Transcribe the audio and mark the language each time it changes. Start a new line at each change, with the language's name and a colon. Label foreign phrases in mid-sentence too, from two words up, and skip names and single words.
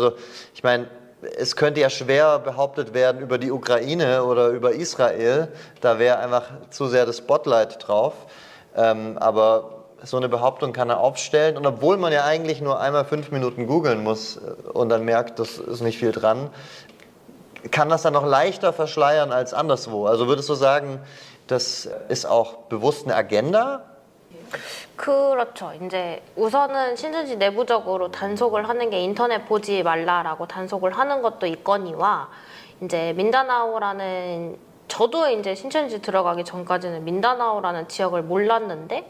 German: Also ich meine, es könnte ja schwer behauptet werden über die Ukraine oder über Israel, da wäre einfach zu sehr das Spotlight drauf, aber so eine Behauptung kann er aufstellen und obwohl man ja eigentlich nur einmal 5 Minuten googeln muss und dann merkt, das ist nicht viel dran, kann das dann noch leichter verschleiern als anderswo. Also würdest du sagen, das ist auch bewusst eine Agenda?
Korean: 그렇죠. 이제 우선은 신천지 내부적으로 단속을 하는 게 인터넷 보지 말라라고 단속을 하는 것도 있거니와 이제 민다나오라는 저도 이제 신천지 들어가기 전까지는 민다나오라는 지역을 몰랐는데